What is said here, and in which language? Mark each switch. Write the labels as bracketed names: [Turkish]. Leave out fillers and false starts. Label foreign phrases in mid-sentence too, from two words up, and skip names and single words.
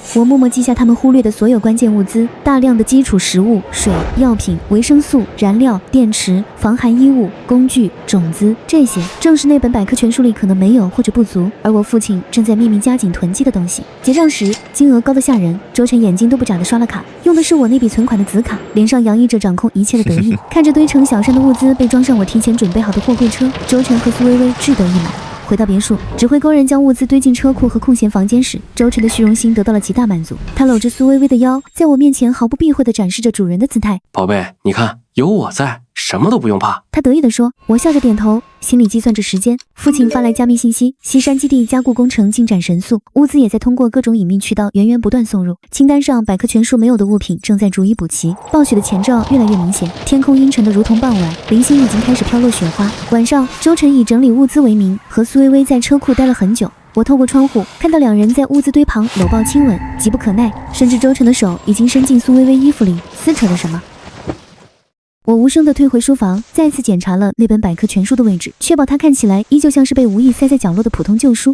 [Chinese] 我默默記下他們忽略的所有關鍵物資，大量的基礎食物、水、藥品、維生素、燃料、電池、防寒衣物、工具、種子，這些正是那本百科全書裡可能沒有或者不足，而我父親正在秘密加緊囤積的東西。結賬時，金額高得嚇人，周晨眼睛都不眨地刷了卡，用的是我那筆存款的紫卡，臉上洋溢着掌控一切的得意。看着堆成小山的物資被裝上我提前準備好的貨櫃車，周晨和蘇薇薇志得意滿。回到別墅，指揮工人將物資堆進車庫和空閒房間時，周晨的虛榮心得到了極大滿足。他摟着蘇薇薇的腰，在我面前毫不避諱地展示着主人的姿態。寶貝，你看，有我在， 什麼都不用怕。他得意地說。我笑着點頭，心裡計算着時間。父親發來加密信息，西山基地加固工程進展神速，物資也在通過各種隱秘渠道源源不斷送入。清单上百科全書沒有的物品正在逐一補齊，暴雪的前兆越来越明顯。天空陰沉得如同傍晚，零星已經開始飄落雪花。晚上，周晨以整理物資為名，和蘇微微在車庫待了很久。我透過窗戶看到两人在物資堆旁摟抱親吻，急不可耐，甚至周晨的手已經伸進蘇微微衣服裡，撕扯着什麼。我無聲地退回書房，再次檢查了那本百科全書的位置，確保它看起來依舊像是被無意塞在角落的普通舊書。